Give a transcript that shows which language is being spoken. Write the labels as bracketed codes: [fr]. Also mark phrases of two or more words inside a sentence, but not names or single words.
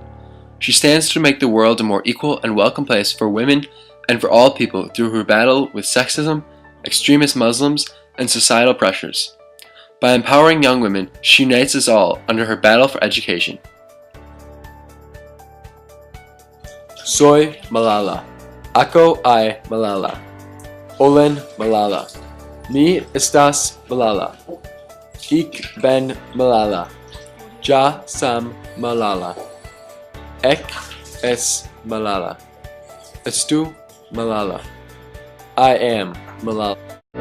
[en] She stands to make the world a more equal and welcome place for women and for all people through her battle with sexism, extremist Muslims, and societal pressures. By empowering young women, she unites us all under her battle for education. [es] Soy Malala. [tl] Ako ay Malala. Olen Malala. [eo] Mi estas Malala. [nl] Ik ben [eo] Malala. [hr] Ja sam Malala. [af] Ek es [hr] Malala. [en] Estu Malala. I am Malala.